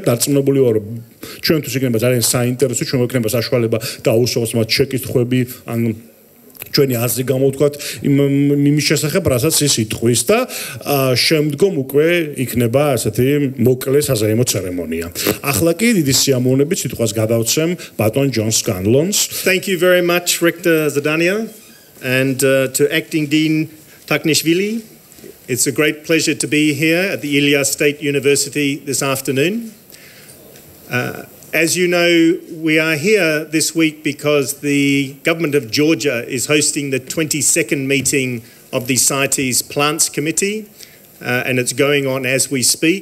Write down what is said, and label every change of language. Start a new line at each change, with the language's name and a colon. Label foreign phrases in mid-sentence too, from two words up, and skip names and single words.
Georgian: დარწმუნებული ვარ, რომ ჩვენთვის იქნება ძალიან საინტერესო, ჩვენ გვექნება საშუალება დაუსვათ მათ შეკითხვები ან ჩვენი აზრი გამოვთქვათ იმის შესახებ, რასაც ის იტყვის და შემდგომ უკვე იქნება ასეთი მოკლე საზეიმო ცერემონია. ახლა კი დიდი სიამოვნებით სიტყვას გადავცემ ბატონ ჯონ სკანლონს.
English: Thank you very much, Rector Zadania, and to Acting Dean Taknishvili. It's a great pleasure to be here at the Ilyas State University this afternoon. As you know, we are here this week because the government of Georgia is hosting the 22nd meeting of the CITES Plants Committee, and it's going on as we speak.